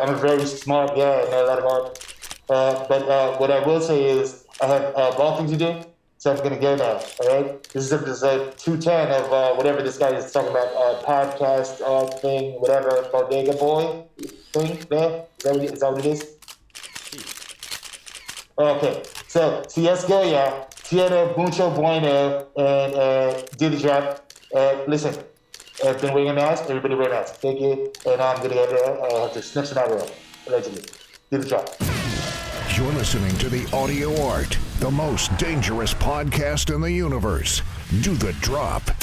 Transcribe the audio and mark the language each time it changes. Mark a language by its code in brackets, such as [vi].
[en] I'm a very smart guy. I know a lot of art. But what I will say is I have golfing to do, so I'm going to go now. All right? This is episode 210 of whatever this guy is talking about, podcast thing, whatever, Bodega Boy thing there. Is that what it is? Okay. [es] So, si es Goya, tiene mucho bueno, [en] and do the drop. Listen, I've been wearing a mask. Everybody wear a mask. Thank you. And I'm going to go have to snip some out of it, allegedly. Do the drop. You're listening to The Audio Art, the most dangerous podcast in the universe. Do the drop.